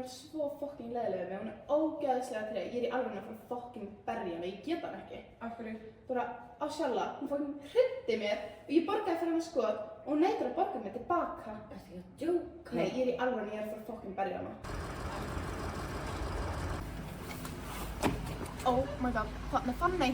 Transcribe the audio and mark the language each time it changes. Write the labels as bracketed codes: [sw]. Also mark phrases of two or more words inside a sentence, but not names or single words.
[is] vera svo fucking leiðileg við mig, hún er ógeðslega treg, ég er í alveg að fara að fucking berja hana, ég get hann ekki. Af hverju? Bara á sjálfa, hún fucking hryndi mér og ég borgaði fyrir hana skot og hún neitar að borga mér tilbaka. Ertu ekki að djóka? Nei, ég er í alveg að fara að fucking berja hana. [en] Oh my god, [is] þarna Fanny.